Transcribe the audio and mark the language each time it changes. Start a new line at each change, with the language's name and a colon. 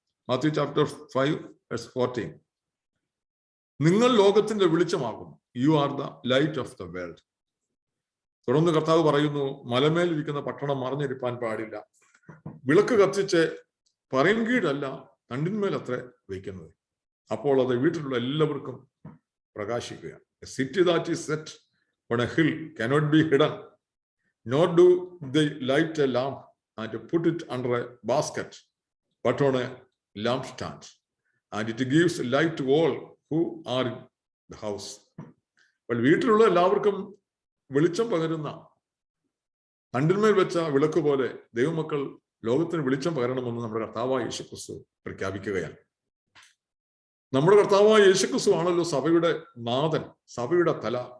Malayalam: Matthew chapter 5:14. നിങ്ങൾ ലോകത്തിന്റെ വെളിച്ചമാകുന്നു.
English: You are the light of the world.
Malayalam: തുടർന്ന് കർത്താവ് പറയുന്നു, മലമേൽ ഇരിക്കുന്ന പട്ടണം മറഞ്ഞിരിപ്പാൻ പാടില്ല. വിളക്ക് കത്തിച്ച് പറയൻകീഴല്ല തണ്ടിന്മേൽ അത്ര വയ്ക്കുന്നത്. അപ്പോൾ അത് വീട്ടിലുള്ള എല്ലാവർക്കും പ്രകാശിക്കുകയാണ്.
English: A city that is set on a hill cannot be hidden, nor do they light a lamp and put it under a basket, but on a lampstand, and it gives light to all who are in the house.
Malayalam: അപ്പോൾ വീട്ടിലുള്ള എല്ലാവർക്കും വെളിച്ചം പകരുന്ന തണ്ടിന്മേൽ വെച്ച വിളക്ക് പോലെ ദൈവമക്കൾ ലോകത്തിന് വെളിച്ചം പകരണമെന്ന് നമ്മുടെ കർത്താവായ യേശുക്രിസ്തു പ്രഖ്യാപിക്കുകയാണ്. നമ്മുടെ കർത്താവായ യേശുക്രിസ്തു ആണല്ലോ സഭയുടെ നാഥൻ, സഭയുടെ തല.